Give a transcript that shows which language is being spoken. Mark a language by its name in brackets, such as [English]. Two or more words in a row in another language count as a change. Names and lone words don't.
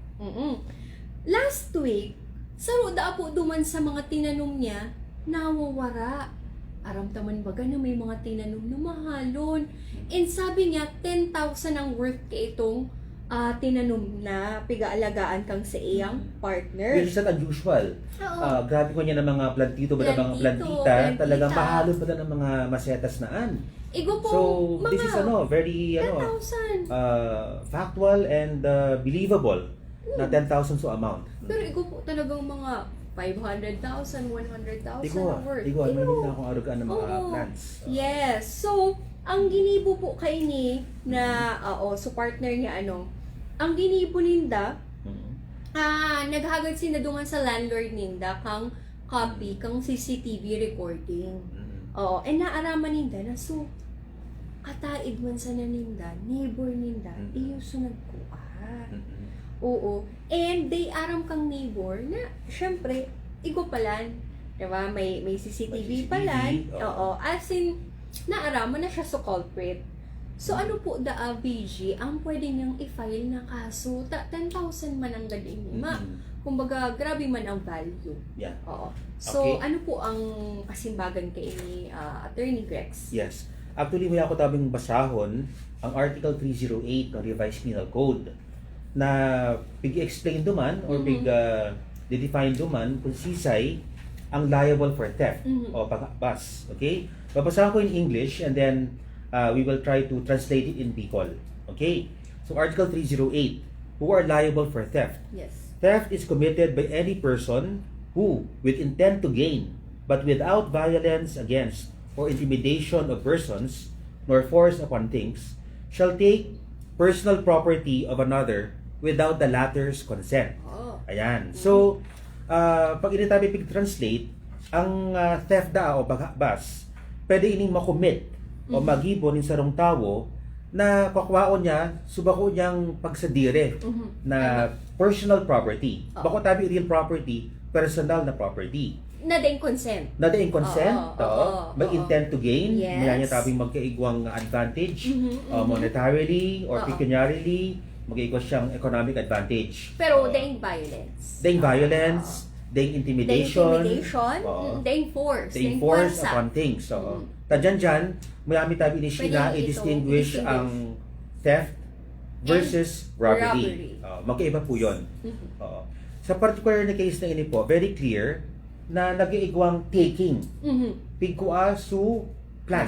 [English] Last week, [Bikol] saro da po duman sa mga tinanom niya, nawawara. Aramtaman baga na may mga tinanom na mahalon. And sabi niya, 10,000 ang worth ka itong tinanom na pigaalagaan kang sa iyang partner. [English] Which is not unusual. [Bikol] Oo. Grabe ko niya ng mga plantito ba ng mga plantita, talagang mahalon pa ng mga masetas naan. Igo po, So, mga [English] this is very [Bikol] 10,000. [English] factual and believable na 10,000 so amount. [Bikol] Pero igo po talagang mga 500,000, 100,000 Igo, ang worth. may na akong arugaan ng mga Oo. plants. [English] Yes. [Bikol] So, ang ginibo po kay ni na so partner niya ang ginibo ninda naghagad sinadungan sa landlord ninda kang copy kang CCTV recording. Oo, and naaraman ninda na so kataid man sa naninda, neighbor ninda, iyo sunod ko Oo. And they aram kang neighbor na syempre igo palan, 'di ba? May CCTV palan. Oo. As in naaraman na siya sa culprit. So ano po the VG ang pwede niyang i-file na kaso 10,000 man ang galing ma. Kumbaga grabe man ang value. [English] Yeah. [Bikol] Oo. So [English] Okay. [Bikol] ano po ang kasimbagan kay Attorney Grex? Yes. Actually, may ako tabing basahon ang Article 308 ng Revised Penal Code na pig-explain duman or pig-define duman kung sisay ang [English] liable for theft [Bikol] o pag-bas. Okay? [Filipino] Babasahin ko [English] in English and then we will try to translate it [Filipino] in Bicol. [English] Okay? So Article 308, who are liable for theft. Yes. Theft is committed by any person who, with intent to gain, but without violence against or intimidation of persons, nor force upon things, shall take personal property of another without the latter's consent. Oh. [Filipino] Ayan. [Bikol] So, pag tabi pig-translate, ang theft da o pagbas, pwede ining makomit o magibon in sarong tao na kakwaon niya, subako niyang pagsadire na [English] personal property. [Bikol] Bako tabi [English] real property, [Bikol] personal na property. Na din consent. Na din consent, may oo. [English] intent to gain, Yes. [Bikol] maya niya tabing magkaigwang advantage, [English] monetarily or pecuniarily, [Bikol] magkaigwa siyang [English] economic advantage. [Bikol] Pero daing violence. Daing violence, daing intimidation, daing force. daing [English] force upon things. [Bikol] So, tadyan, mayami tabi ni Sheena, Pwede i-distinguish ito, ang theft versus robbery. [English] robbery. [Filipino] Magkaiba po yun. [Bikol] Sa particular na case na ini po, [English] very clear [Bikol] na nag-iigwang taking. Pigkua su plant.